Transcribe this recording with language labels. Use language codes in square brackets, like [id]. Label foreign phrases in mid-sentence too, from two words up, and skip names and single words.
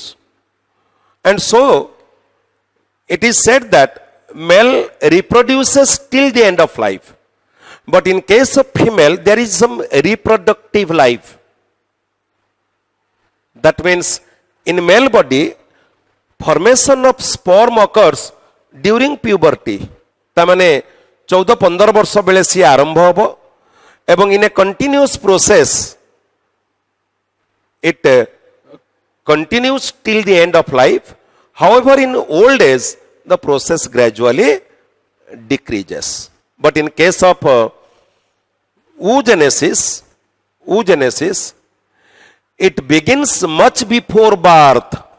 [en] And so it is said that male reproduces till the end of life, but in case of female there is some reproductive life. That means in male body formation of sperm occurs during puberty, [or] ତାମାନେ 14-15 ବର୍ଷ ବେଳେ ସେ ଆରମ୍ଭ ହେବ ଏବଂ [en] in a continuous process it continues till the end of life. However, in old age the process gradually decreases. But in case of oogenesis, it begins much before birth.